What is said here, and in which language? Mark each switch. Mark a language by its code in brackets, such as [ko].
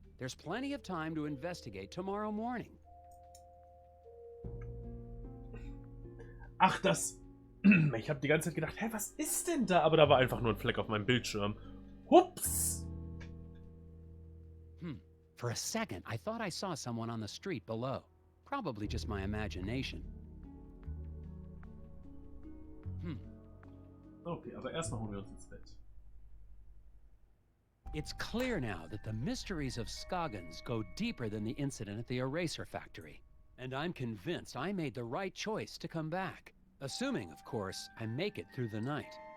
[en] There's plenty of time to investigate tomorrow morning. [de] Ach, das... Ich habe die ganze Zeit gedacht, hä, was ist denn da? Aber da war einfach nur ein Fleck auf meinem Bildschirm. Hups! [en] For a second, I thought I saw someone on the street below. Probably just my imagination. [de] Okay, aber erstmal holen wir uns ins Bett. [en] It's clear now that the mysteries of Scoggins go deeper than the incident at the eraser factory. And I'm convinced I made the right choice to come back. Assuming, of course, I make it through the night.